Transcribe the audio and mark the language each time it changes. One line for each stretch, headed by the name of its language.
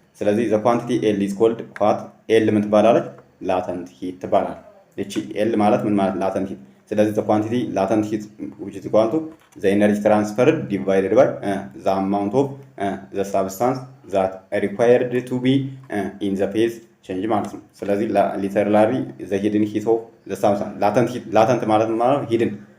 English: ስለዚህ the quantity L is called what?
Amharic: L ምን ትባላለች? latent heat ትባላለች። እቺ L ማለት ምን ማለት?
English: latent heat። ስለዚህ the quantity latent heat which is equal to the energy transferred divided by the amount of the substance that required to be in the phase change
Amharic: ማለት ነው። ስለዚህ
English: literally the hidden heat of the substance latent ማለት ማለት hidden